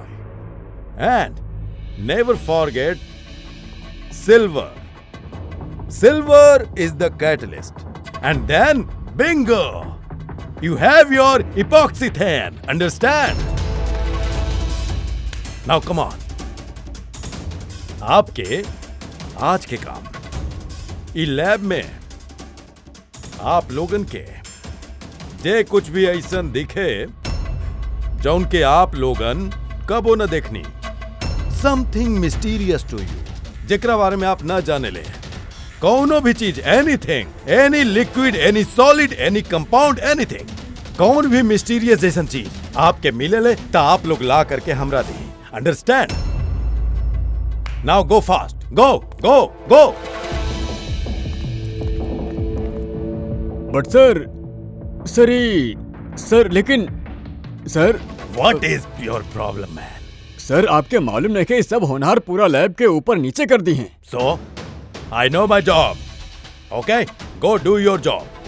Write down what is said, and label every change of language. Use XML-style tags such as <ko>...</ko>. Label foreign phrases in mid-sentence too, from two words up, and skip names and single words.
<en>And never forget silver. Silver is the catalyst. And then, bingo! You have your epoxythane. Understand? Now come on.</en> <bho>आपके आज के काम ई लैब में आप लोगन के जे कुछ भी ऐसन दिखे जौन के आप लोगन कबो न देखनी,</bho> <en>something mysterious to you,</en> <bho>जेकरा बारे में आप न जाने ले, कौनो भी चीज,</bho> <en>anything, any liquid, any solid, any compound, anything,</en> <bho>कौन भी मिस्टीरियस जैसन चीज आपके मिले ले तो आप लोग ला करके हमरा दी। अंडरस्टैंड?</bho> <en>now go fast, go go go.</en> <bho>बट सर लेकिन सर</bho> <en>what is your problem man?</en> <bho>सर आपके मालूम नहीं कि सब होनहार पूरा लैब के ऊपर नीचे कर दी हैं।</bho> <en>so I know my job, okay, go do your job.</en>